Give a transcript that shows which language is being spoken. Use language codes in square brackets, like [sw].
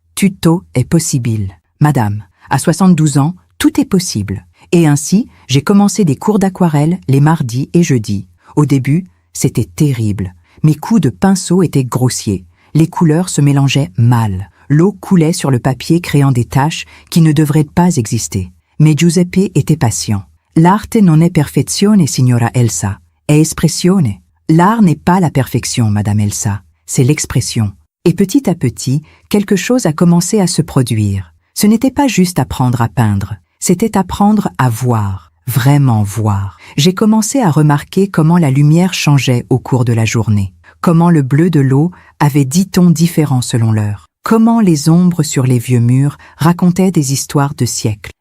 [it] Tutto è possibile. [fr] Madame, à 72 ans, tout est possible. » Et ainsi, j'ai commencé des cours d'aquarelle les mardis et jeudis. Au début, c'était terrible. Mes coups de pinceau étaient grossiers. Les couleurs se mélangeaient mal. L'eau coulait sur le papier créant des taches qui ne devraient pas exister. Mais Giuseppe était patient. [it] L'arte non è perfezione, signora Elsa, è espressione. [fr] L'art n'est pas la perfection, Madame Elsa, c'est l'expression. Et petit à petit, quelque chose a commencé à se produire. Ce n'était pas juste apprendre à peindre, c'était apprendre à voir, vraiment voir. J'ai commencé à remarquer comment la lumière changeait au cours de la journée, comment le bleu de l'eau avait 10 tons différents selon l'heure, comment les ombres sur les vieux murs racontaient des histoires de siècles.